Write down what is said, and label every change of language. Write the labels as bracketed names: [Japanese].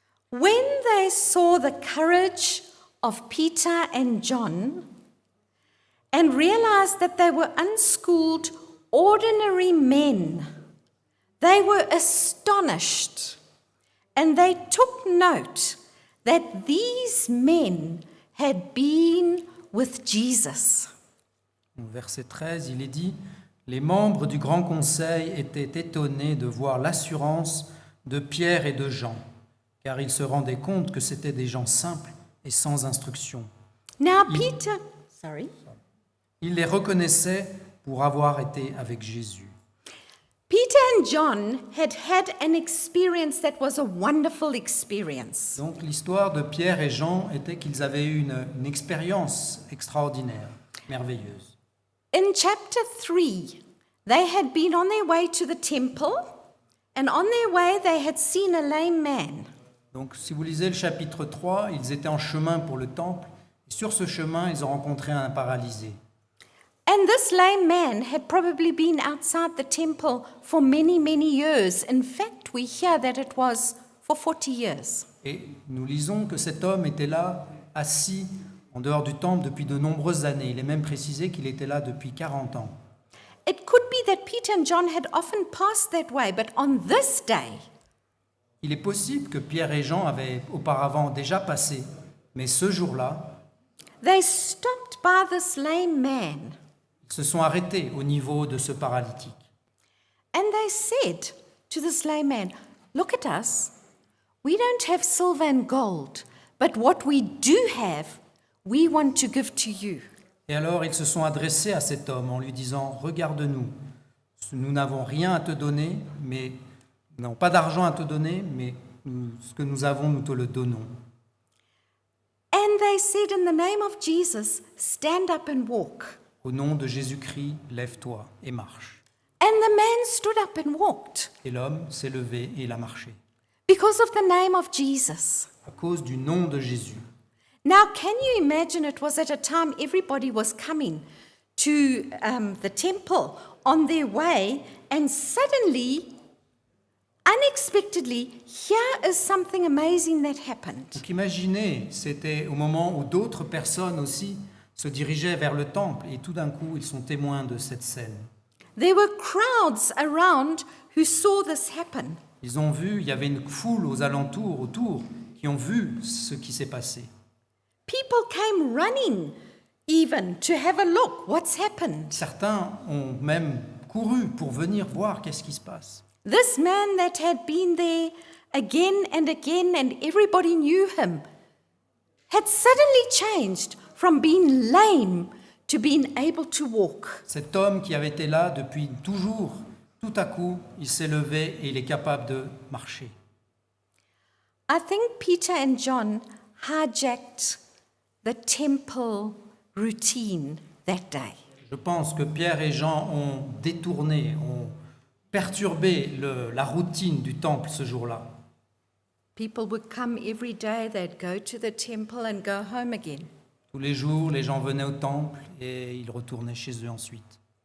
[English] When they saw the courage of Peter and John and realized that they were unschooled ordinary men. They were astonished, and they took note that these men had been with Jesus. [French] Au verset 13, il est dit « Les membres du Grand Conseil étaient étonnés de voir l'assurance de Pierre et de Jean, car ils se rendaient compte que c'étaient des gens simples et sans instruction. [English] Now, Peter, [French] Ils les reconnaissaient pour avoir été avec Jésus. [English] Peter and John had had an experience that was a wonderful experience. [French] Donc l'histoire de Pierre et Jean était qu'ils avaient eu une expérience extraordinaire, merveilleuse. [English] In chapter 3, they had been on their way to the temple, and on their way they had seen a lame man. [French] Donc si vous lisez le chapitre 3, ils étaient en chemin pour le temple, et sur ce chemin, ils ont rencontré un paralysé. [English] And this lame man had probably been outside the temple for many, many years. In fact, we hear that it was for 40 years. [French] Et nous lisons que cet homme était là, assis en dehors du temple depuis de nombreuses années. Il est même précisé qu'il était là depuis 40 ans. [English] It could be that Peter and John had often passed that way, but on this day, [French] Il est possible que Pierre et Jean avaient auparavant déjà passé, mais ce jour-là, [English] they stopped by this lame man [French] ils se sont arrêtés au niveau de ce paralytique. [English] and they said to this lame man, "Look at us. We don't have silver and gold, but what we do have, we want to give to you." [French] Et alors ils se sont adressés à cet homme en lui disant « Regarde-nous, nous n'avons rien à te donner, mais nous n'avons pas d'argent à te donner, mais ce que nous avons, nous te le donnons. » [English] And they said, "In the name of Jesus, stand up and walk." [French] Au nom de Jésus-Christ, lève-toi et marche. [English] And the man stood up and walked [French] Et l'homme s'est levé et il a marché, [English] because of the name of Jesus. [French] à cause du nom de Jésus. [English] Now, can you imagine it was at a time everybody was coming to the temple on their way, and suddenly, unexpectedly, here is something amazing that happened. [French] Donc imaginez, c'était au moment où d'autres personnes aussi se dirigeaient vers le temple et tout d'un coup, ils sont témoins de cette scène. [English] There were crowds around who saw this happen. [French] Ils ont vu, il y avait une foule aux alentours, autour, qui ont vu ce qui s'est passé. [English] People came running even to have a look. What's happened? [French] Certains ont même couru pour venir voir qu'est-ce qui se passe. [English] This man that had been there again and everybody knew him, had suddenly changed from being lame to being able to walk. [French] Cet homme qui avait été là depuis toujours, tout à coup, il s'est levé et il est capable de marcher. [English] I think Peter and John hijacked the temple routine that day. [French] Je pense que Pierre et Jean ont détourné, ont perturbé la routine du temple ce jour-là. [English] People would come every day, they'd go to the temple and go home again. [French] Tous les jours, les gens venaient au temple et ils retournaient chez eux ensuite.